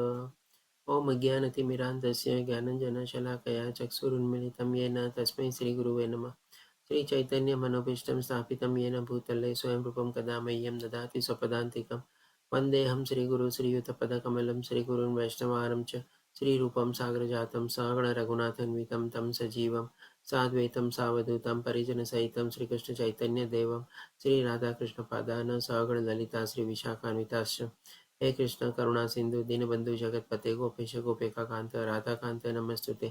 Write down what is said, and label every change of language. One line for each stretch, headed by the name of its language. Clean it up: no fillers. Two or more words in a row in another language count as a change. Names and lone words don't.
Sanskrit: ओम अज्ञानतिमिरान्धस्य ज्ञानंजनशलाकया चक्षुरुन्मिलितं येन तस्मै श्रीगुरुवे नमः. श्री चैतन्य मनोभीष्टं स्थापितं येन भूतले स्वयं रूपं कदा मह्यं ददाति स्वपदान्तिकं. वन्देहं श्रीगुरु श्रीयुतपदकमलं श्रीगुरुन् वैष्णवारं च श्रीरूपं सागरजातं सहगण रघुनाथान्वितं तं सजीवं साद्वैतं सावधूतं परिजनसहितं श्रीकृष्णचैतन्यदेवं श्रीराधाकृष्णपादान् सहगण ललिता श्रीविशाखान्विताश्च. हे कृष्ण करुणा सिंधु दीनबंधु जगतपते गोपेश गोपिकाकांत राधाकांत नमस्तुते.